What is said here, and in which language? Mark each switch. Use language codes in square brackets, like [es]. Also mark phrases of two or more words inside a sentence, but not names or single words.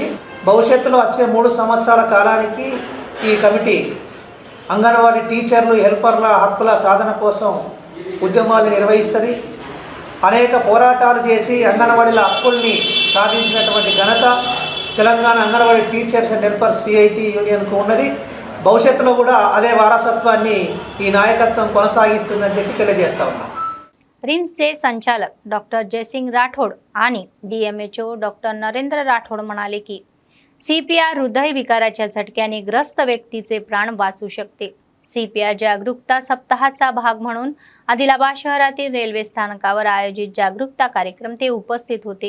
[te] భవిష్యత్తులో వచ్చే 3 సంవత్సరాల కాలానికి ఈ కమిటీ అంగన్వాడీ టీచర్లు, హెల్పర్ల హక్కుల సాధన కోసం ఉద్యమాలు నిర్వహిస్తుంది. అనేక పోరాటాలు చేసి అంగన్వాడీల హక్కుల్ని సాధించినటువంటి ఘనత తెలంగాణ అంగన్వాడీ టీచర్స్ అండ్ హెల్పర్స్ CIT యూనియన్కు ఉన్నది. భవిష్యత్తులో కూడా అదే వారసత్వాన్ని ఈ నాయకత్వం కొనసాగిస్తుందని చెప్పి తెలియజేస్తా ఉన్నాం. [mr] रिम्सचे संचालक डॉक्टर जयसिंग राठोड आणि DMHO डॉक्टर नरेंद्र राठोड म्हणाले की CPR हृदय विकाराच्या झटक्याने ग्रस्त व्यक्तीचे प्राण वाचू शकते. CPR जागरूकता सप्ताहाचा भाग म्हणून आदिलाबाद शहरातील रेल्वे स्थानकावर आयोजित जागरूकता कार्यक्रम ते उपस्थित होते.